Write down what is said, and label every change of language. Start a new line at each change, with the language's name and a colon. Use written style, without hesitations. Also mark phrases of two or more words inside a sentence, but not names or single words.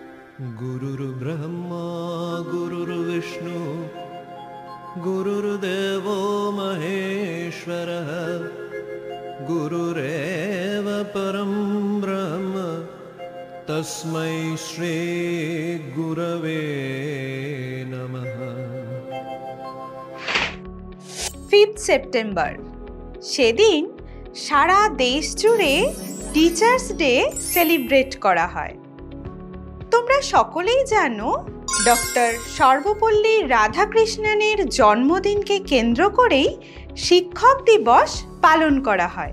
Sanskrit: गुरुर्ब्रह्मा गुरुर्विष्णु गुरुर्देवो महेश्वरः गुरुरेव परं ब्रह्म तस्मै श्री गुरवे नमः।
Bangla: 5th সেপ্টেম্বর সেদিন সারা দেশ জুড়ে
English: Teachers Day celebrate
Bangla: করা হয়। তোমরা সকলেই জানো ডক্টর সর্বপল্লী রাধাকৃষ্ণনের জন্মদিনকে কেন্দ্র করেই শিক্ষক দিবস পালন করা হয়।